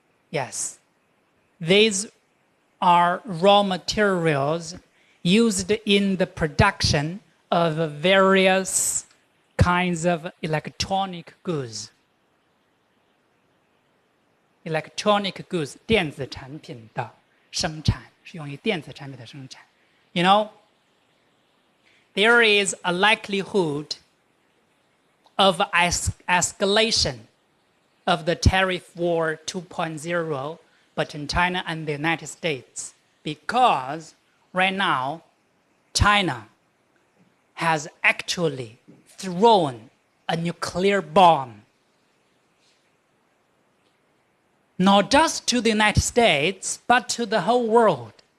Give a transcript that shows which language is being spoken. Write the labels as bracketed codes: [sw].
[en] Yes, these are raw materials used in the production of various kinds of electronic goods. Electronic goods, [zh] 电子产品的生产，是用于电子产品的生产。 [en] You know, there is a likelihood of escalation of the tariff war 2.0 between China and the United States because right now China has actually thrown a nuclear bomb not just to the United States, but to the whole world.